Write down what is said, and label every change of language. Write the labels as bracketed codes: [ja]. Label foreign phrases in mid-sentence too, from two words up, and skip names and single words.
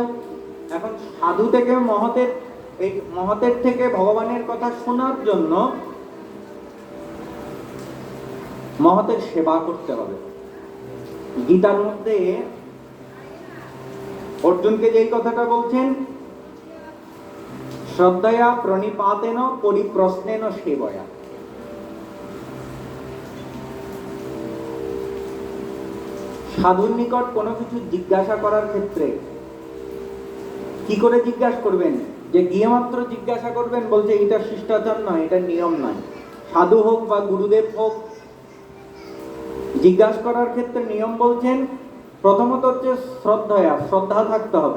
[bn] এখন সাধু থেকে মহতের, এই মহতের থেকে ভগবানের কথা শোনার জন্য মহতের সেবা করতে হবে। গীতার মধ্যে অর্জুনকে যেই কথাটা বলছেন, [sa] শ্রদ্ধয়া প্রণিপাতেন পরিপ্রশ্নেন সেবয়া। [bn] সাধুর নিকট কোনো কিছু জিজ্ঞাসা করার ক্ষেত্রে কি করে জিজ্ঞাসা করবেন? যে গিয়ে মাত্র জিজ্ঞাসা করবেন, বলছে এটা শিষ্টাচার নয়, এটা নিয়ম নয়। সাধু হোক বা গুরুদেব হোক, জিজ্ঞাসা করার ক্ষেত্রে নিয়ম বলছেন প্রথমত হচ্ছে শ্রদ্ধয়া, শ্রদ্ধা থাকতে হবে।